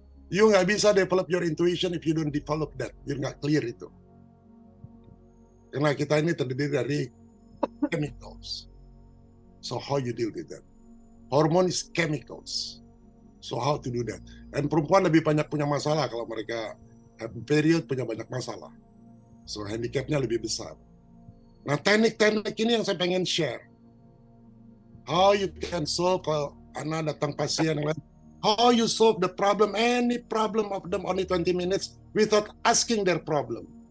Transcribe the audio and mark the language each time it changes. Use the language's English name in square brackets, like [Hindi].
[English] You [Indonesian] nggak bisa [English] develop your intuition if you don't develop that. [Indonesian] You nggak clear itu. Karena kita ini terdiri dari chemicals. [English] So how you deal with that? Hormone is chemicals. So how to do that? [Indonesian] Dan perempuan lebih banyak punya masalah kalau mereka [English] have period, [Indonesian] punya banyak masalah. So handicapnya lebih besar. Nah teknik-teknik ini yang saya pengen share. [English] How you can solve [Indonesian] kalau anak datang pasien yang lain. [English] How you solve the problem, any problem of them only 20 minutes without asking their problem.